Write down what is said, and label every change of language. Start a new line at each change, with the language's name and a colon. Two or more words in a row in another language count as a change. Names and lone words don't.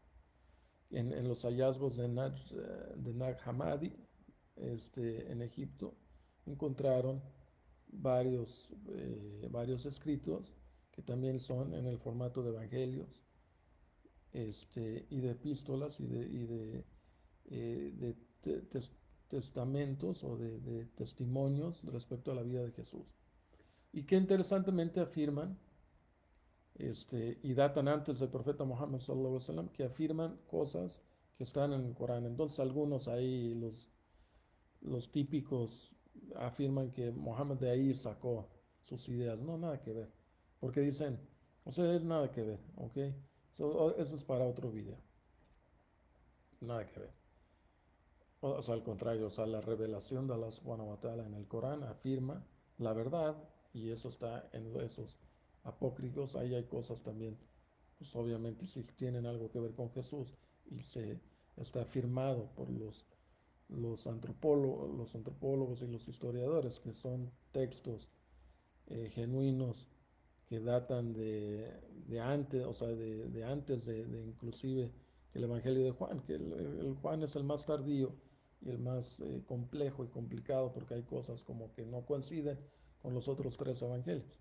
Spanish: En los hallazgos de Nag Hammadi, en Egipto, encontraron varios escritos que también son en el formato de evangelios, y de epístolas y de te- testamentos o de testimonios respecto a la vida de Jesús. Y que interesantemente afirman, y datan antes del profeta Muhammad
Arabic: صلى الله عليه وسلم,
Spanish: que afirman cosas que están en el Corán. Entonces algunos ahí, los típicos, afirman que Muhammad de ahí sacó sus ideas. No, nada que ver. Porque dicen, o sea, es nada que ver, ¿ok? Eso es para otro video. Nada que ver. O sea, al contrario, o sea, la revelación de Allah
Arabic: سبحانه وتعالى
Spanish: en el Corán afirma la verdad, y eso está en esos apócrifos. Ahí hay cosas también, pues obviamente sí tienen algo que ver con Jesús, y está afirmado por los antropólogos y los historiadores, que son textos genuinos que datan de antes, o sea, de antes de inclusive el Evangelio de Juan, que el Juan es el más tardío y el más complejo y complicado, porque hay cosas como que no coinciden con los otros tres evangelios.